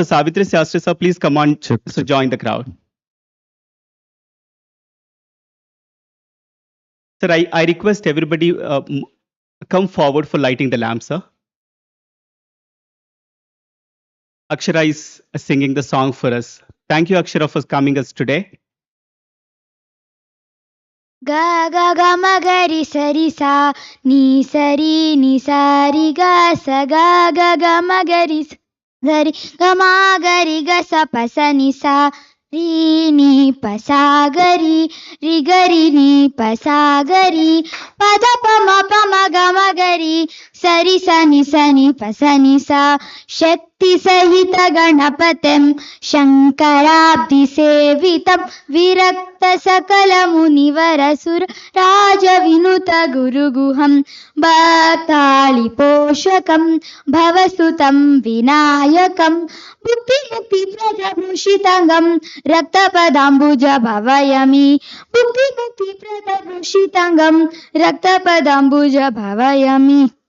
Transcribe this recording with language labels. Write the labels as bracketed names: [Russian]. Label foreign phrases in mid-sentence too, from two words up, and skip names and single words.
[English] Savitri Shastri, sir, please come on to join the crowd. Sir, I request everybody come forward for lighting the lamp, sir. Akshara is singing the song for us. Thank you, Akshara, for coming us today. Ga ga ga ma gari sari sa ni sari ga sa ga ma gari gari ga ma gari ga sa pa sa ni sa ri ni pa sa gari ri ni pa sa gari pa da pa ma ga ma gari sari sa ni pa sa [Sanskrit] शक्ति सहित गणपतिं शंकराब्धि सेवितं विरक्त सकल मुनिवरसुर राजविनुत गुरुगुहं भक्तालि पोषकं भवसुतं विनायकं बुद्धिमुक्तिप्रदभूषिताङ्गं रक्तपदाम्बुज भवयमि बुद्धिमुक्तिप्रदभूषिताङ्गं रक्तपदाम्बुज भवयमि